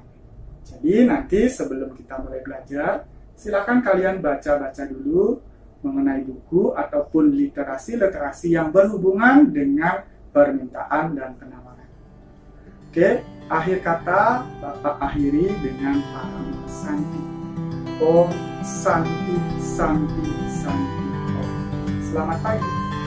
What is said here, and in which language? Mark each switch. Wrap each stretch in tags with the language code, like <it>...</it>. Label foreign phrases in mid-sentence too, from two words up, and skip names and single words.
<id>Jadi nanti sebelum kita mulai belajar, silakan kalian baca-baca dulu mengenai buku ataupun literasi-literasi yang berhubungan dengan permintaan dan penawaran. Oke, akhir kata Bapak akhiri dengan Parama Santi.</id> <sa>Om Santi Santi Santi Om.</sa> <id>Selamat pagi.</id>